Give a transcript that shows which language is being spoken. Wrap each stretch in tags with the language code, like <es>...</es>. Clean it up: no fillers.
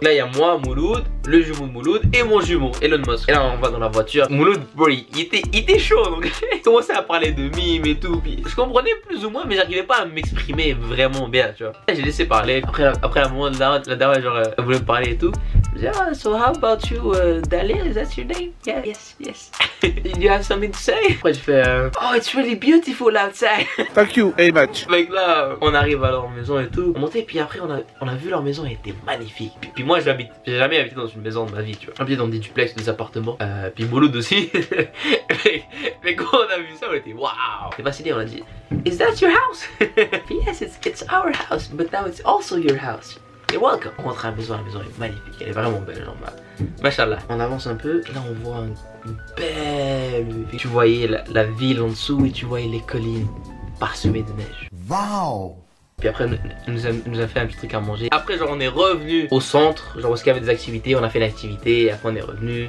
<fr>Là, il y a moi, Mouloud, le jumeau de Mouloud et mon jumeau, Elon Musk. Et là, on va dans la voiture. Mouloud, bro, il était chaud. Donc, il commençait à parler de mimes et tout. Puis, je comprenais plus ou moins, mais j'arrivais pas à m'exprimer vraiment bien, tu vois. J'ai laissé parler. Après un moment, la daronne, genre, elle voulait me parler et tout. Je dis, ah,</fr> <en>so how about you, Dalil, is that your name? Yeah, yes. Do you have something to say?</en> <fr>Après, je fais, oh,</fr> <en>it's really beautiful outside. Thank you very much.</en> <fr>Fait que là, on arrive à leur maison et tout. On montait, puis après, on a vu leur maison, elle était magnifique. Puis moi, j'ai jamais habité dans une maison de ma vie, tu vois. J'habitais dans des duplex, des appartements. Puis Mouloud aussi. mais quand on a vu ça, on était waouh. On est fasciné, on a dit,</fr> <en>is that your house? Yes, it's our house, but now it's also your house.</en> <fr>Et welcome. On rentre à la maison est magnifique, elle est vraiment belle, genre, machallah. On avance un peu, là on voit une belle vue. Tu voyais la ville en dessous et tu voyais les collines parsemées de neige. Wow. Puis après, elle nous a fait un petit truc à manger. Après, genre, on est revenu au centre, genre, où il y avait des activités, on a fait l'activité, et après on est revenu.</fr>